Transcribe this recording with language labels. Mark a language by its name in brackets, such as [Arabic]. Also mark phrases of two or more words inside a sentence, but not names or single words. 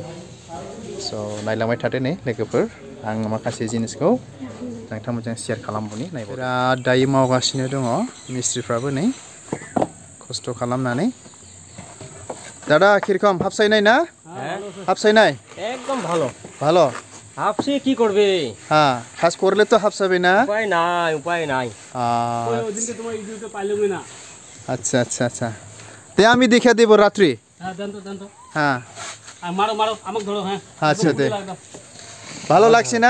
[Bodo] स' नायलांबाय थादो नै लोगोफोर आं माखासे जिनिसखौ नोंथांमोनजों शेयार खालामबावनि नायबाय बिराद दायो मावगासिनो दङ मिस्ट्रिफ्राबो नै खस्थ' खालामनानै। दादा किरकम हाबसायनाय ना? हाबसायनाय [Bangla] एकदम ভালো ভালো হাফসে কি করবে হ্যাঁ কাজ করলে তো হাফসাবে না উপায় নাই ওদিনকে তোমার ইউটিউবে পাইলাম না আচ্ছা আচ্ছা আচ্ছা তে আমি দেখে দেব রাত্রি হ্যাঁ দেন তো হ্যাঁ আর মারো আমাকে ধরো হ্যাঁ আচ্ছা দে ভালো লাগছে না